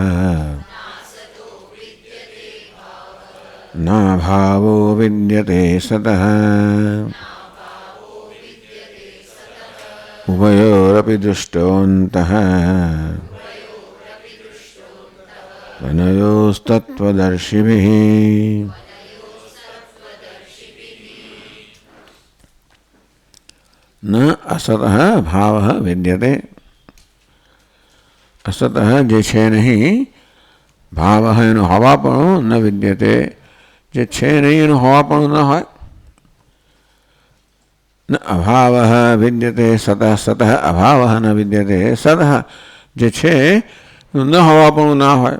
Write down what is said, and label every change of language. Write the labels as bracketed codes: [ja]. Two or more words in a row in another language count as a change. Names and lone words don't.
[sa] नाभावो विद्यते सतः उभयोरपि दृष्टोऽन्तः तनयोस्तत्त्वदर्शिभिः। न असतः भावः विद्यते। [gu] असतः जे છે નહીં ભાવઃ એનું હવાપણું [sa] न विद्यते [gu] જે છે નહીં એનું હવાપણું ન હોય. [sa] न अभावः विद्यते सतः सतः अभावः न विद्यते सतः [gu] જે છે એનું ન હવાપણું ના હોય.